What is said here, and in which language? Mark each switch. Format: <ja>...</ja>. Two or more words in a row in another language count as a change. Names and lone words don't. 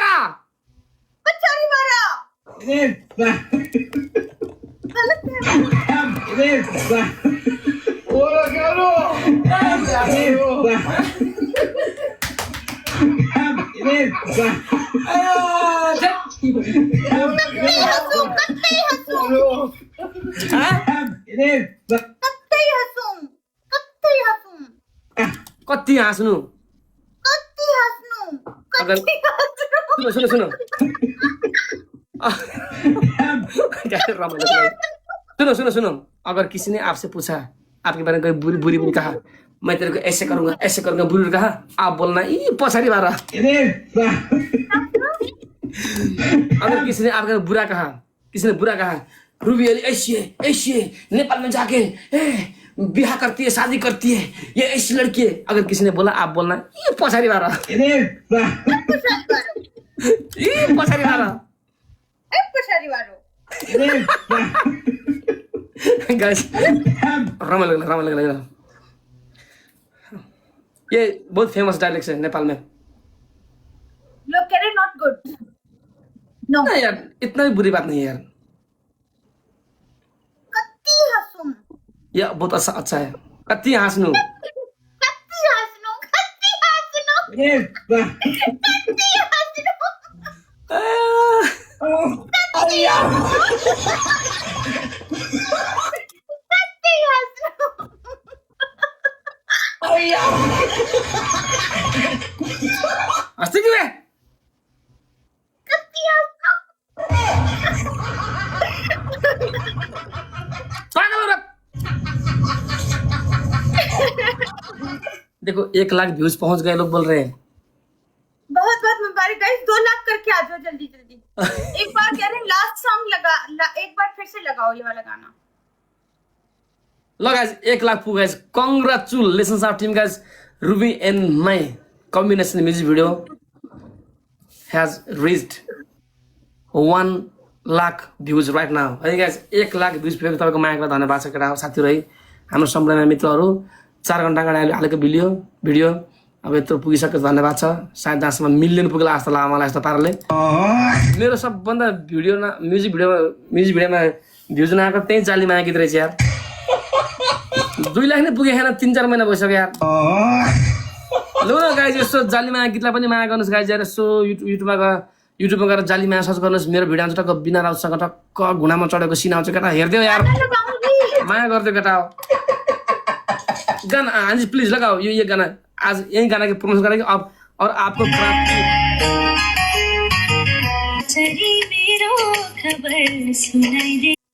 <ne>पछाडिबाट गलत है कत्तै हँसौँ कत्तै हँसौँ कत्तै हँसौँ कत्तै हँसौँ कति हाँस्नु कत्ति हाँस्नु कत्ति हाँस्नु</ne> <hi>सुनो सुनो सुनो सुनो सुनो सुनो अगर किसी ने आपसे पूछा आपके बारे में कोई बुरी बुरी बुरी कहा मैं तेरे को ऐसे करूंगा बुरी कहा आप बोलना ये पछाड़ी बारा अगर किसी ने आपका बुरा कहा किसी ने बुरा कहा रूबी अली ऐसी है नेपाल में जाके बिहा करती है शादी करती है ये ऐसी लड़की है अगर किसी ने बोला आप बोलना ये पछाड़ी बारा ये पछाड़ी बारा</hi> <ne>पछाडिबाट</ne> <hi>गाइस</hi> <ne>रमाइलो लग्यो</ne> <hi>ये बहुत फेमस डायलॉग है नेपाल में लोग कह रहे</hi> <en>not good no</en> <hi>नहीं यार इतना भी बुरी बात नहीं है यार</hi> <ne>कत्ति हँसौँ</ne> <hi>ये बहुत अच्छा है</hi> <ne>कति हाँस्नु कत्ति हाँस्नु कत्ति हाँस्नु कत्ति हाँस्नु कत्ति हाँस्नु हँस्दै कि बे कत्ति हाँस्नु</ne> <hi>पागल औरत देखो 1 लाख व्यूज पहुंच गए लोग बोल रहे हैं बहुत बहुत मुबारक गाइस 2 लाख करके आ जाओ जल्दी जल्दी एक बार कह रहे हैं</hi> <en>last song</en> <hi>एक बार फिर से लगाओ ये वाला गाना</hi> <en>Look guys, 1 lakh puga guys. Congratulations our team guys. Ruby and my combination music video has reached 1 lakh views right now.</en> <ne>है guys 1 लाख views पुगेको तपाईको मायाको धन्यवाद छ केटा साथीहरु है हाम्रो सम्पूर्ण मित्रहरु 4 घण्टा अगाडि हालेको भिडियो अब यत्रो पुगिसकेको धन्यवाद छ सायद दासमा मिलियन पुग्ला जस्तो लाग्यो मलाई यस्तो पाराले मेरो सबभन्दा म्युजिक भिडियोमा भ्युज नआएको त्यही जाली माया गीत रहेछ यार 2 लाख नै पुगे छैन 3-4 महिना भइसक्यो यार ल न गाइज यसो जाली माया गीतलाई पनि माया गर्नुस् गाइज यार यसो युट्युबमा गएर जाली माया सर्च गर्नुस् मेरो भिडियो आउँछ टक्क बिना राउतसँग टक्क घुँडामा चढेको सिना आउँछ केटा हेर्दियो यार माया गरिदियो केटा हो गाना हाजी प्लिज</ne> <hi>लगाओ ये गाना आज यही गाना की प्रमोशन करेंगे अब और आपको प्राप्ति खबर सुनाई दे</hi>